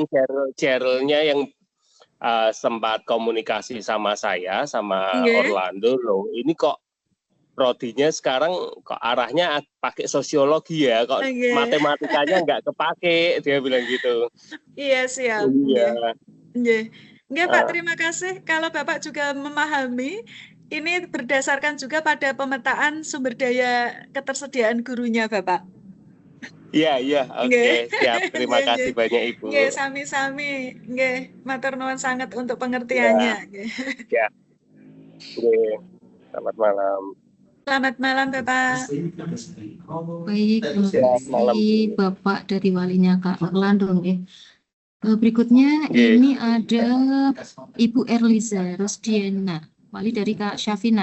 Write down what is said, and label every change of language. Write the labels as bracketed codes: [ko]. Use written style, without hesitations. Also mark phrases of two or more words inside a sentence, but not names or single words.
[id] kemarin Cheryl-nya yang sempat komunikasi sama saya, sama Orlando, loh ini kok prodinya sekarang kok arahnya pakai sosiologi ya, kok Oke. matematikanya nggak kepake, dia bilang gitu. Iya, siap. Iya. Nggih. Nggih, Pak, Ah. terima kasih. Kalau Bapak juga memahami, ini berdasarkan juga pada pemetaan sumber daya ketersediaan gurunya, Bapak. Iya, oke, Nggih. siap. Terima Nggih, kasih nggih. banyak Ibu. [jv] Nggih, sami-sami. Nggih, matur nuwun [id] sangat untuk pengertiannya. [jv] Nggih. [id] Ya. Oke. Selamat malam. Selamat malam, Bapak. Baik, terima Selamat malam. kasih Bapak dari walinya Kak Orlando. Berikutnya Oke. ini ada Ibu Erliza Rosdiana, wali dari Kak Syafina.